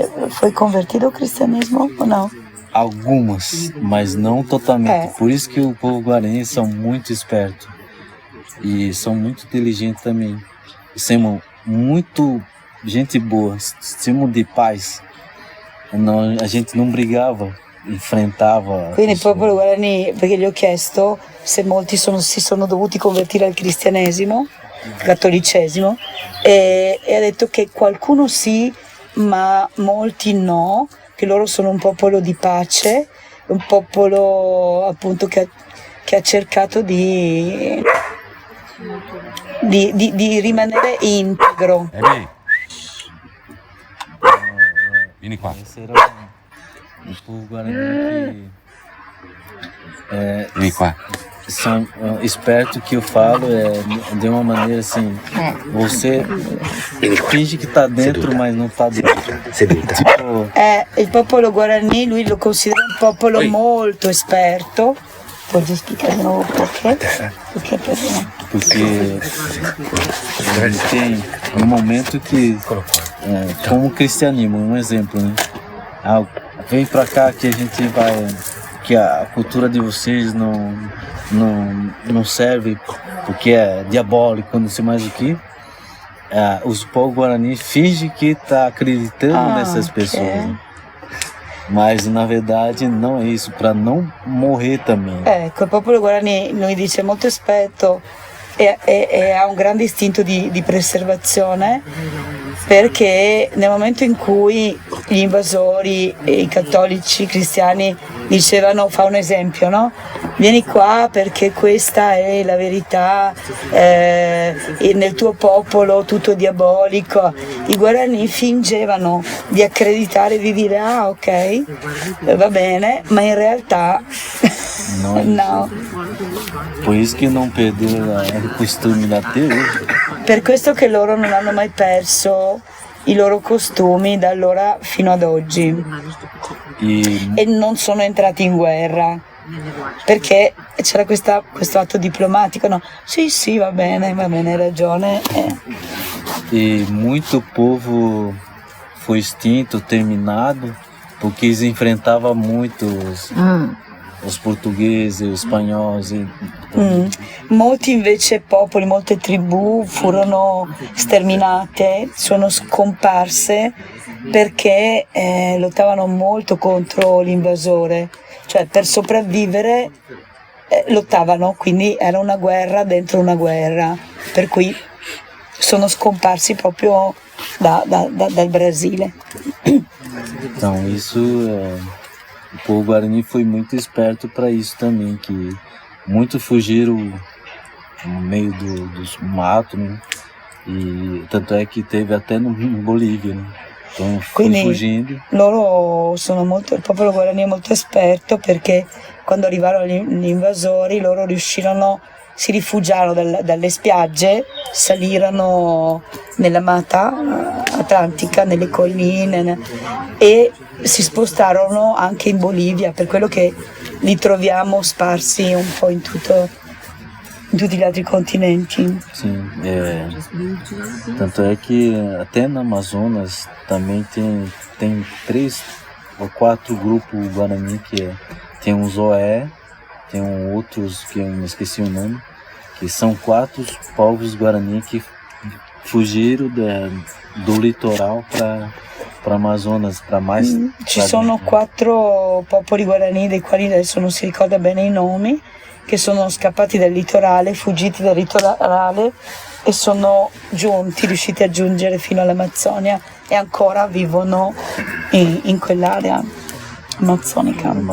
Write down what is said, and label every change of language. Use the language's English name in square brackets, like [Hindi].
[Portuguese] Foi convertido ao cristianesimo ou não? Algumas, mas não totalmente. Por isso que o povo Guarani são muito espertos. E são muito inteligentes também. Somos muito gente boa, somos de paz. A gente non brigava, enfrentava. [Italian] Quindi il popolo Guarani, perché gli ho chiesto se molti si sono dovuti convertire al cristianesimo, cattolicesimo, e ha detto che qualcuno sì, ma molti no, che loro sono un popolo di pace, un popolo appunto che ha cercato di rimanere integro. Vieni qua. [Portuguese] Esse era o povo Guarani que [Italian] Vieni qua. [Portuguese] são espertos, que eu falo de uma maneira assim, você finge que tá dentro, mas não tá dentro. Tipo, [Italian] Il popolo Guarani lui lo considera un popolo molto esperto. Puoi spiegare di nuovo perché? Perché [Portuguese] porque tem um momento que, como cristianismo, um exemplo, né? Vem pra cá que a gente vai, que a cultura de vocês não serve, porque é diabólico, não sei mais o que. Os povos Guarani fingem que tá acreditando nessas pessoas. Né? Mas na verdade não é isso, para não morrer também. [Italian] Ecco, il popolo Guarani lui dice molto esperto e ha un grande istinto di preservazione, perché nel momento in cui gli invasori, i cattolici, i cristiani dicevano, fa un esempio, no? Vieni qua perché questa è la verità, nel tuo popolo tutto è diabolico. I Guarani fingevano di accreditare, di dire ok, va bene, ma in realtà no. [Portuguese] Por isso que não perderam o costume até hoje. [Italian] Per questo che loro non hanno mai perso i loro costumi da allora fino ad oggi e non sono entrati in guerra perché c'era questo atto diplomatico, no? Sì, va bene, hai ragione. [Portuguese] E muito povo foi extinto, terminado, porque eles enfrentavam muito os portoghesi, os espanholi. [Italian] Molti invece popoli, molte tribù furono sterminate, sono scomparse perché lottavano molto contro l'invasore, cioè per sopravvivere lottavano, quindi era una guerra dentro una guerra, per cui sono scomparsi proprio dal Brasile. [Portuguese] Então isso o povo Guarani foi muito esperto para isso também, que muitos fugiram no meio dos matos, né? E tanto è che teve até no Bolívia, né? Então foi [Italian] Quindi [Portuguese] fugindo. [Italian] loro sono molto, il popolo guarani è molto esperto perché quando arrivarono gli invasori loro riuscirono, si rifugiarono dalle spiagge, salirono nella mata atlantica, nelle colline e si spostarono anche in Bolivia, per quello che li troviamo sparsi un po' in tutti gli altri continenti. [Portuguese] Sim, tanto é que até no Amazonas também tem 3 ou 4 grupos Guarani que tem um Zoé, tem outros que eu me esqueci o nome, que são 4 povos Guarani que fugiram do litoral para Amazonas, para mais. [Italian] Ci sono 4 popoli guarani dei quali adesso non si ricorda bene i nomi, che sono scappati dal litorale, fuggiti dal litorale e sono riusciti a giungere fino all'Amazzonia e ancora vivono in quell'area amazzonica.